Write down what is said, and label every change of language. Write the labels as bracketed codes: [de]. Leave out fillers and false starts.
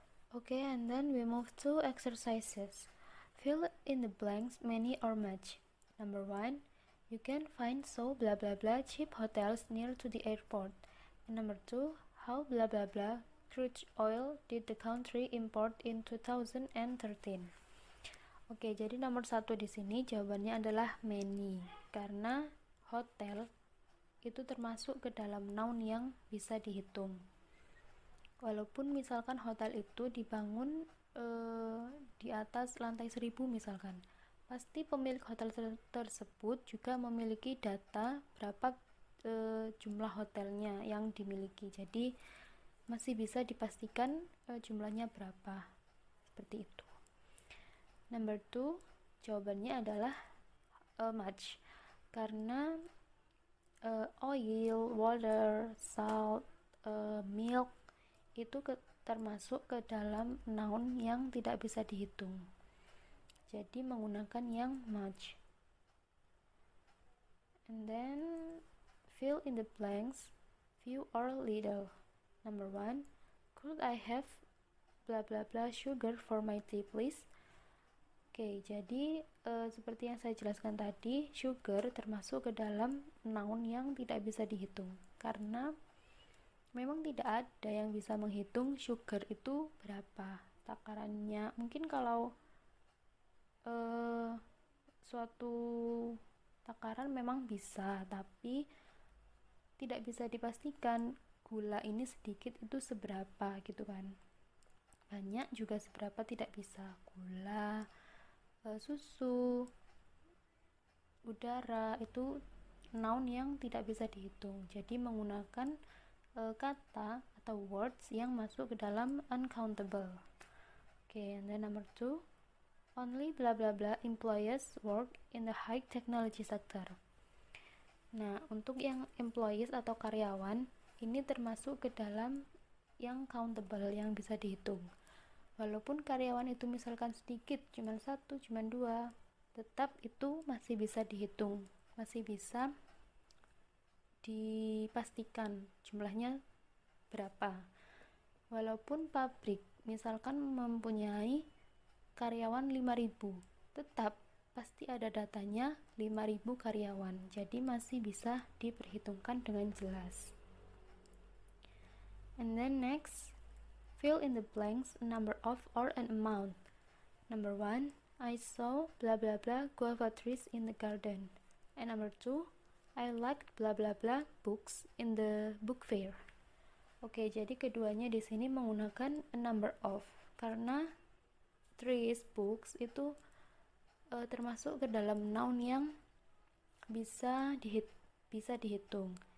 [en] Okay, and then we move to exercises. Fill in the blanks, many or much. Number 1, you can find so blah blah blah cheap hotels near to the airport. And number 2, how blah blah blah crude oil did the country import in 2013. [id] Oke, jadi nomor 1 di sini jawabannya adalah many, karena hotel itu termasuk ke dalam noun yang bisa dihitung. Walaupun misalkan hotel itu dibangun di atas lantai 1000 misalkan, pasti pemilik hotel tersebut juga memiliki data berapa jumlah hotelnya yang dimiliki. Jadi masih bisa dipastikan jumlahnya berapa. Seperti itu. [en] Number 2, [id] jawabannya adalah much, karena oil, water, salt, milk itu termasuk ke dalam noun yang tidak bisa dihitung. Jadi menggunakan yang much. [en] And then fill in the blanks, few or little. Number 1, could I have blah blah blah sugar for my tea please? [id] Oke, jadi seperti yang saya jelaskan tadi, sugar termasuk ke dalam noun yang tidak bisa dihitung karena memang tidak ada yang bisa menghitung sugar itu berapa takarannya. Mungkin kalau suatu takaran memang bisa, tapi tidak bisa dipastikan gula ini sedikit itu seberapa gitu kan. Banyak juga seberapa tidak bisa. Gula, susu, udara itu noun yang tidak bisa dihitung. Jadi menggunakan kata atau words yang masuk ke dalam uncountable. [en] Okay, and then number 2, only blah blah blah employees work in the high technology sector. [id] Nah, untuk yang employees atau karyawan ini termasuk ke dalam yang countable, yang bisa dihitung. Walaupun karyawan itu misalkan sedikit, cuma 1, cuma 2, tetap itu masih bisa dihitung, masih bisa dipastikan jumlahnya berapa. Walaupun pabrik misalkan mempunyai karyawan 5.000, tetap pasti ada datanya 5.000 karyawan, jadi masih bisa diperhitungkan dengan jelas. [en] And then next, fill in the blanks a number of or an amount. Number 1, I saw blah blah blah guava trees in the garden. And number 2, I liked blah blah blah books in the book fair. [id] Oke, jadi keduanya di sini menggunakan a number of karena trees, books itu termasuk ke dalam noun yang bisa dihitung.